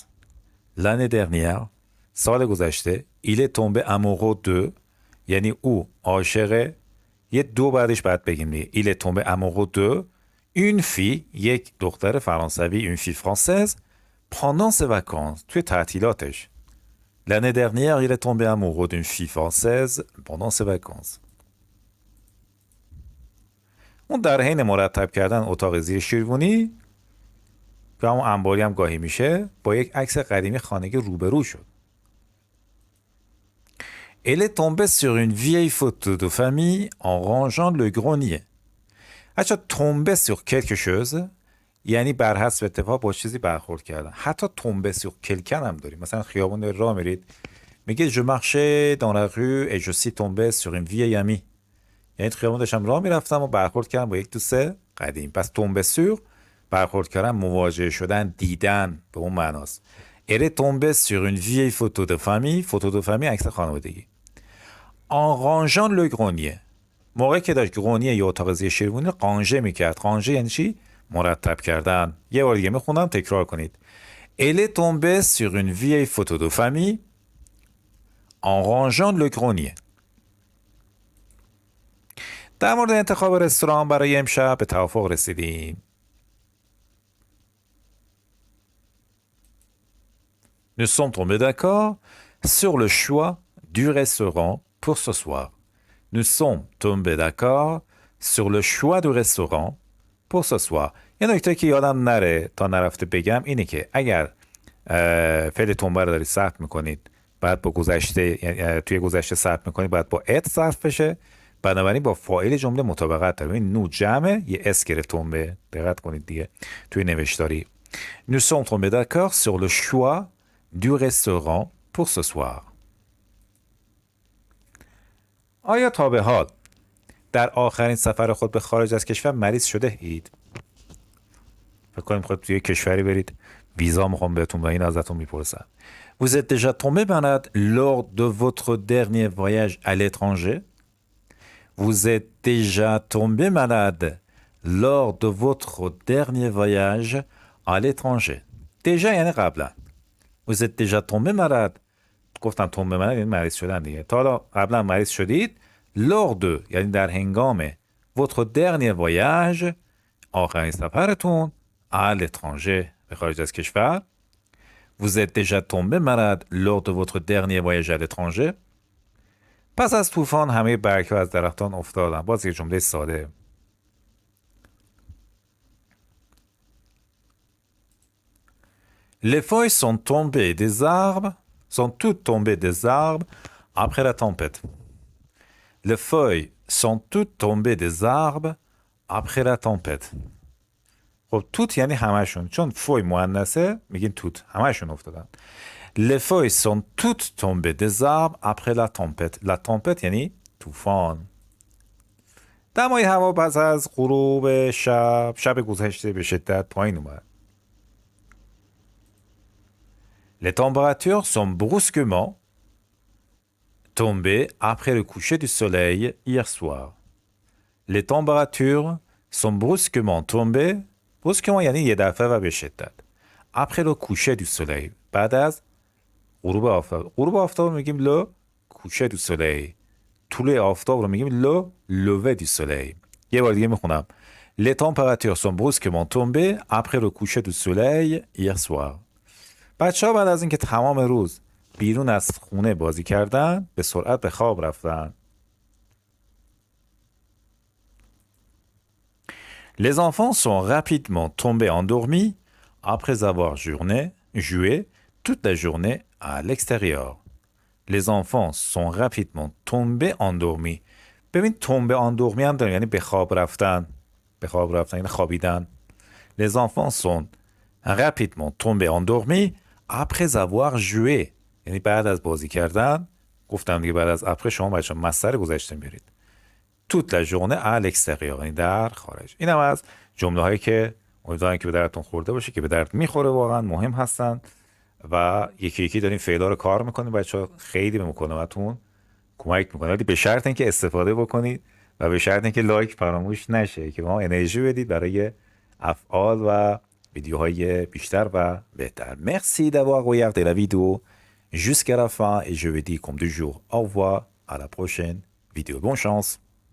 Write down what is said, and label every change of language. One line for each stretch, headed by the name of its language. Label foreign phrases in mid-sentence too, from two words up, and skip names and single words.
French: L'année dernière,
Persian: سال گذشته,
French: il est tombé amoureux de
Persian: یعنی او عاشق یه دو بعدش بعد بگیم دیگه.
French: Il est tombé amoureux de une fille
Persian: یک دختر فرانسوی
French: une fille française pendant ses vacances
Persian: توی تعطیلاتش.
French: L'année dernière, il est tombé amoureux d'une fille française pendant ses vacances.
Persian: اون در حین مرتب کردن اتاق زیر شیروانی که همون انباری هم گاهی میشه با یک عکس قدیمی خانگی روبرو شد.
French: Elle est tombée sur une vieille photo de famille en rangeant le grenier.
Persian: حتی
French: tomber sur quelque chose
Persian: یعنی بر حسب اتفاق با چیزی برخورد کردن.
French: حتی tomber sur quelqu'un
Persian: هم داریم. مثلا خیابون راه میرید میگه
French: je marchais dans la rue et je suis tombé sur une vieille amie.
Persian: یعنی خیابون داشتم راه میرفتم و برخورد کردم با یک دوست قدیم. پس
French: tomber sur
Persian: برخورد کردن مواجه شدن دیدن به اون معناست.
French: Elle est tombée sur une vieille photo de famille. photo de famille
Persian: عکس خانوادگی.
French: En rangeant le grenier
Persian: موقعی که داشت گرونیه یا اتاق زیر شیروانی قانژه میکرد. قانژه یعنی چی؟ مرتب کردن. یه بار دیگه میخونم تکرار کنید.
French: Elle est tombée sur une vieille photo de famille en rangeant le grenier.
Persian: در مورد انتخاب رستوران برای امشب به توافق رسیدیم.
French: Nous sommes tombés d'accord sur le choix du restaurant pour ce soir. Nous sommes tombés d'accord sur le choix du restaurant pour ce soir.
Persian: یه نکته که یادم نره تا نرفته بگم اینه که اگر فعل تنبه رو دارید صرف میکنید بعد با گذشته توی گذشته صرف میکنید باید با ات صرف بشه. بنابراین با فاعل جمله مطابقت داره. این نو جمعه یه اس گرفت تنبه. دقت کنید دیگه توی نوشتاری.
French: Nous sommes tombés d'accord sur le choix du restaurant pour ce soir.
Persian: آیا تا به حال در آخرین سفر خود به خارج از کشور مریض شده اید؟ فکر کنیم خود توی کشوری برید ویزا میخوام بهتون این ازتون میپرسن.
French: Vous êtes déjà tombé malade lors de votre dernier voyage à l'étranger? Vous êtes déjà tombé malade lors de votre dernier voyage à l'étranger.
Persian: Déjà یعنی قبلا.
French: Vous êtes déjà tombé malade.
Persian: گفتم
French: tombé malade
Persian: یعنی مریض شدن دیگه. تا حالا قبلا مریض شدید.
French: Lors de
Persian: یعنی در هنگام
French: votre dernier voyage
Persian: آخرین سفرتون
French: à l'étranger
Persian: به خارج از کشور.
French: Vous êtes déjà tombé malade lors de votre dernier voyage à l'étranger.
Persian: پس از طوفان همه برگ‌ها از درختان افتادن. باز یک جمله ساده.
French: Les feuilles sont tombées des arbres, sont toutes tombées des arbres après la tempête. Les feuilles sont toutes tombées des arbres après la tempête.
Persian: خب توت یعنی همشون، چون فوی مؤنثه میگین توت، همشون افتادن.
French: Les feuilles sont toutes tombées des arbres après la tempête. La tempête
Persian: یعنی طوفان. دمای هوا پس از غروب شب گذشته به شدت پایین اومد.
French: Les températures sont brusquement tombées après le coucher du soleil hier soir. Les températures sont brusquement tombées.
Persian: brusquement یعنی یه دفعه و به شدت.
French: Après le coucher du soleil.
Persian: بعد از غروب آفتاب. غروب آفتاب رو میگیم
French: le coucher du soleil.
Persian: طلوع آفتاب رو میگیم
French: le lever du soleil.
Persian: یه بار دیگه میخونم.
French: Les températures sont brusquement tombées après le coucher du soleil hier soir.
Persian: بچه‌ها بعد از اینکه تمام روز بیرون از خونه بازی کردن به سرعت به خواب رفتن.
French: Les enfants sont rapidement tombés endormis après avoir joué toute la journée à l'extérieur. Les enfants sont rapidement tombés endormis.
Persian: ببین
French: tomber endormi
Persian: هم داریم یعنی به خواب رفتن. به خواب رفتن یعنی خوابیدن.
French: Les enfants sont rapidement tombés endormis après avoir joué.
Persian: یعنی بعد از بازی کردن. گفتم دیگه بعد از après شما بچه مصدر گذشته میرید.
French: toute la journée à l'extérieur
Persian: یعنی در خارج. این هم از جمله هایی که امیدوارم که به دردتون خورده باشه که به درد میخوره، واقعا مهم هستن و یکی یکی داریم فعلا رو کار میکنیم. بچه‌ها خیلی به مکالمتون کمک میکنه، ولی به شرط اینکه استفاده بکنید و به شرط اینکه لایک فراموش نشه که به ما انرژی بدید برای افعال و ویدیوهای بیشتر و بهتر.
French: Merci d'avoir regardé la vidéo jusqu'à la fin et je vous dis comme toujours au revoir à la prochaine vidéo. Bonne chance.